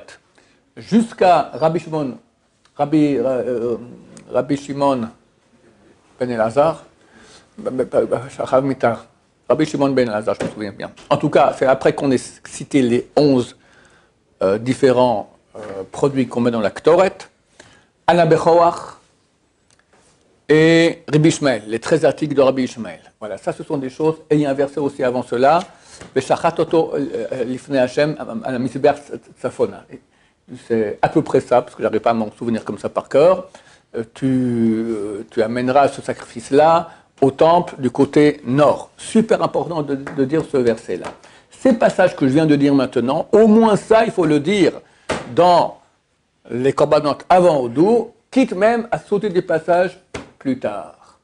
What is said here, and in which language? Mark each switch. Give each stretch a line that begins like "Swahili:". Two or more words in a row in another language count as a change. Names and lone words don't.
French: Jusqu'à Rabbi Shimon ben Elazar, Rabbi Shimon ben Elazar, je me souviens bien. En tout cas, c'est après qu'on ait cité les 11 différents produits qu'on met dans la Ktoret, Ana Bechoach et Rabbi Ishmael, les 13 articles de Rabbi Ishmael. Voilà, ça ce sont des choses, et il y a un verset aussi avant cela,
Hebrew: ושחט אותו לפני ה' על המזבח צפונה.
French: C'est à peu près ça, parce que je n'arrive pas à m'en souvenir comme ça par cœur. Tu amèneras ce sacrifice-là au temple du côté nord. Super important de dire ce verset-là. Ces passages que je viens de dire maintenant, au moins ça, il faut le dire dans les korbanot avant Odou, quitte même à sauter des passages plus tard.